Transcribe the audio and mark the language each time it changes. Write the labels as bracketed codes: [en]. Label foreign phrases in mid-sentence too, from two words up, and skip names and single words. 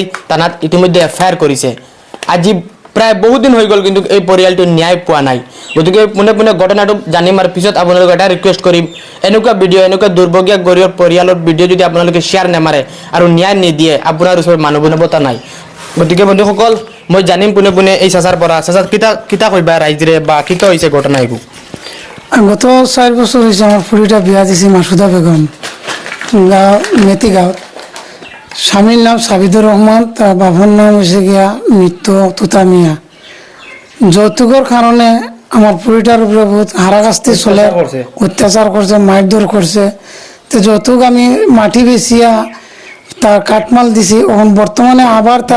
[as] থানাত ইতিমধ্যে এফআইআৰ কৰিছে আজি প্ৰায় বহুত দিন হৈ গ'ল কিন্তু এই পৰিয়ালটো ন্যায় পোৱা নাই গতিকে পুনে পুনে ঘটনাটো জানিম আৰু পিছত আপোনালোকক এটা ৰিকুৱেষ্ট কৰিম এনেকুৱা ভিডিঅ' এনেকুৱা দুৰ্ভগীয়া গৰীবৰ পৰিয়ালৰ ভিডিঅ' যদি আপোনালোকে শ্বেয়াৰ নামাৰে আৰু ন্যায় নিদিয়ে আপোনাৰ ওচৰত মানৱতা নাই গতিকে বন্ধুসকল মই জানিম পুনে পুনে এই চাচাৰ পৰা [syl] চাচা কিতা কইবা [as] ৰাইজৰে বা কিতা হৈছে ঘটনা এইবোৰ [syl] গত 4 বছর হয়েছে আমার ফুরিটা বিয়া দিছি মাসুদা বেগম মেতিগাঁও স্বামীর নাম সাবিদুর রহমান তার বাবার নাম হয়েছে গিয়া মৃত্যু তুতা মিয়া যৌতুকের কারণে আমার ফুরিটার উপরে বহুত হারাকাস্তি চলে অত্যাচার করছে মারধর করছে তো যৌতুক আমি মাটি বেচিয়া তার কাটমাল দিছি এখন বর্তমানে আবার তার